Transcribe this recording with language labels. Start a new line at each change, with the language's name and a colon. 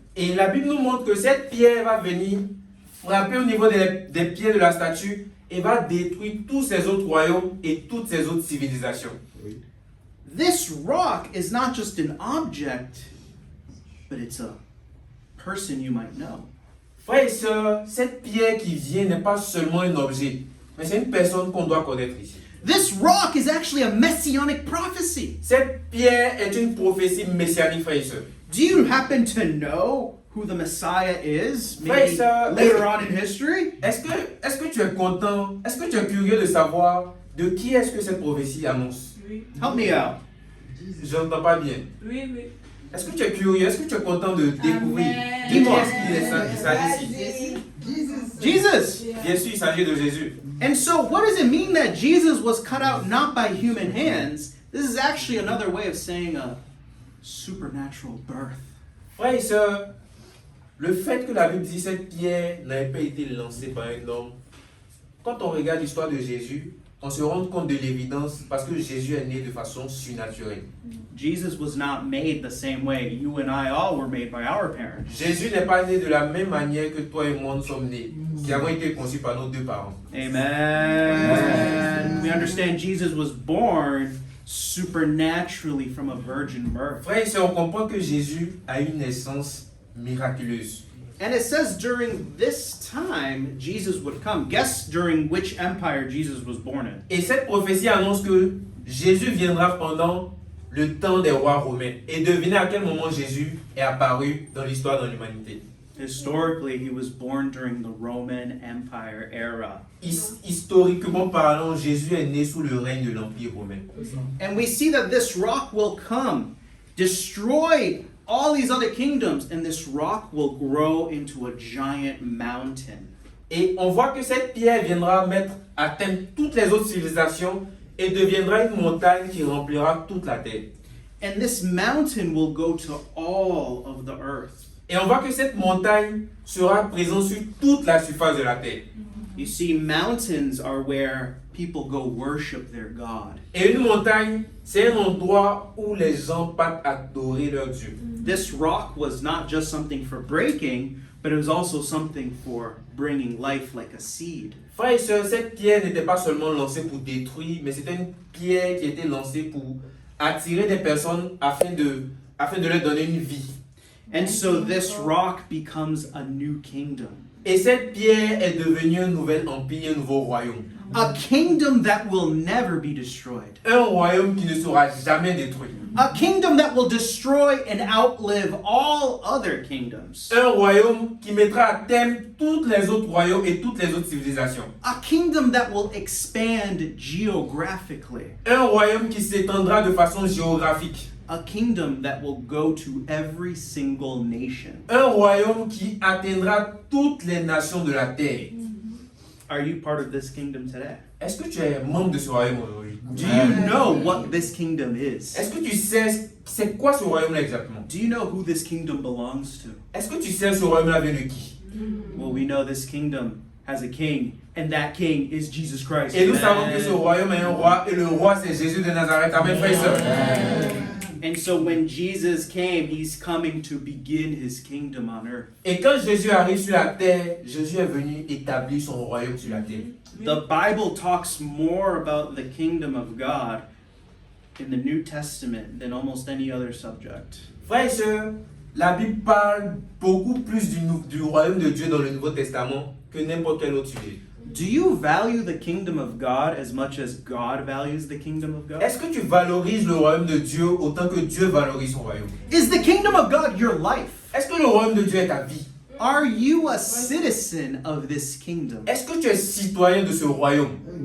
French: Et la Bible nous montre que cette pierre va venir frapper au niveau des pieds de la statue et va détruire tous ces autres royaumes et toutes ces autres civilisations.
English: This rock is not just an object, but it's a person you might know.
French: Frères et sœurs, cette pierre qui vient n'est pas seulement un objet, mais c'est une personne qu'on doit connaître ici.
English: This rock is actually a messianic prophecy.
French: Cette pierre est une prophétie messianique, frères et sœurs.
English: Do you happen to know who the Messiah is? Maybe
French: Frère et sœur,
English: later on in history?
French: Est-ce que tu es content, est-ce que tu es curieux de savoir de qui est-ce que cette prophétie annonce? Oui,
English: Help me out.
French: Je n'entends pas bien. oui, oui. Est-ce que tu es curieux, est-ce que tu es content de découvrir Amen. de qui est-ce qu'il s'agit ici?
English: Jesus.
French: Bien sûr, il s'agit de Jésus.
English: And so, what does it mean that Jesus was cut out not by human hands? This is actually another way of saying a supernatural birth.
French: Frères et sœurs, le fait que la Bible dit cette pierre n'avait pas été lancée par un homme, quand on regarde l'histoire de Jésus, on se rend compte de l'évidence parce que Jésus est né de façon surnaturelle.
English: Jesus was not made the same way you and I all were made by our parents.
French: Jésus n'est pas né de la même manière que toi et moi nous sommes nés, qui avons été conçus par nos deux parents.
English: Amen. We understand Jesus was born supernaturally from a virgin birth.
French: Frères et sœurs, on comprend que Jésus a une naissance miraculeuse.
English: And it says during this time, Jesus would come. Guess during which empire Jesus was born in.
French: Et cette prophétie annonce que Jésus viendra pendant le temps des rois romains. Et devinez à quel moment Jésus est apparu dans l'histoire de l'humanité.
English: Historically, he was born during the Roman Empire era.
French: Historiquement parlant, Jésus est né sous le règne de l'Empire romain.
English: And we see that this rock will come, destroy all these other kingdoms, and this rock will grow into a giant mountain.
French: Et on voit que cette pierre viendra atteindre toutes les autres civilisations et deviendra une montagne qui remplira toute la terre.
English: And this mountain will go to all of the earth.
French: Et on voit que cette montagne sera présente sur toute la surface de la terre.
English: You see, mountains are where people go worship their God.
French: Et une montagne, c'est un endroit où les gens partent adorer leur Dieu.
English: This rock was not just something for breaking, but it was also something for bringing life like a seed.
French: Frères et sœurs, cette pierre n'était pas seulement lancée pour détruire, mais c'était une pierre qui était lancée pour attirer des personnes afin de leur donner une vie.
English: And so this rock becomes a new kingdom.
French: Et cette pierre est devenue un nouvel empire, un nouveau royaume.
English: A kingdom that will never be destroyed.
French: Un royaume qui ne sera jamais détruit.
English: A kingdom that will destroy and outlive all other kingdoms.
French: Un royaume qui mettra à terme tous les autres royaumes et toutes les autres civilisations.
English: A kingdom that will expand geographically.
French: Un royaume qui s'étendra de façon géographique.
English: A kingdom that will go to every single nation.
French: Un royaume qui atteindra toutes les nations de la terre.
English: Are you part of this kingdom today?
French: Est-ce que tu es membre de ce royaume aujourd'hui?
English: Do you know what this kingdom is?
French: Est-ce que tu sais c'est quoi ce royaume-là exactement?
English: Do you know who this kingdom belongs to?
French: Est-ce que tu sais ce royaume-là vient de qui?
English: Well, we know this kingdom has a king, and that king is Jesus Christ.
French: Et nous savons que ce royaume a un roi, et le roi c'est Jésus de Nazareth. Amen, frères et sœurs.
English: And so when Jesus came, he's coming to begin his kingdom on earth.
French: Et quand Jésus arrive sur la terre, Jésus est venu établir son royaume sur la terre.
English: The Bible talks more about the kingdom of God in the New Testament than almost any other subject.
French: Frères et sœurs, la Bible parle beaucoup plus du royaume de Dieu dans le Nouveau Testament que n'importe quel autre sujet.
English: Do you value the kingdom of God as much as God values the kingdom of God?
French: Est-ce que tu valorises le royaume de Dieu autant que Dieu valorise son royaume?
English: Is the kingdom of God your life?
French: Est-ce que le royaume de Dieu est ta vie?
English: Are you a citizen of this kingdom?
French: Est-ce que tu es citoyen de ce royaume?